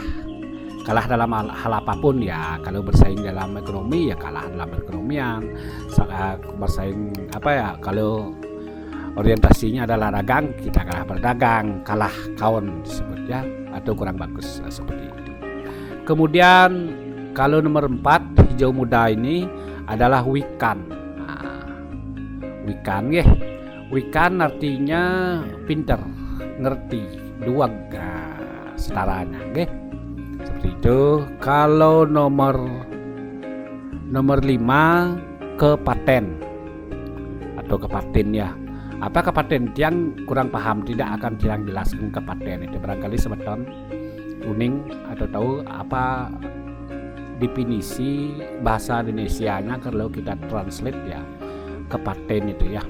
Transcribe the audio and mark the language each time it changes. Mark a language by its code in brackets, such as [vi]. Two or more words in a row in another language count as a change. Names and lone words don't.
[id] Kalah dalam hal apapun ya. Kalau bersaing dalam ekonomi ya kalah dalam perekonomian. Bersaing apa ya? Kalau orientasinya adalah dagang, kita kalah berdagang, kalah kawan disebut ya, atau kurang bagus seperti itu. Kemudian kalau nomor 4 hijau muda ini adalah wikan. Nah, wikan ya. Wikan artinya pinter, ngerti, duag setaranya nggih. Seperti itu. Kalau nomor 5 kepaten atau kepaten ya. Apa kepaten? Yang kurang paham tidak akan yang jelaskan kepaten itu. Barangkali sebeton kuning atau tahu apa definisi bahasa Indonesianya kalau kita translate ya kepaten itu ya.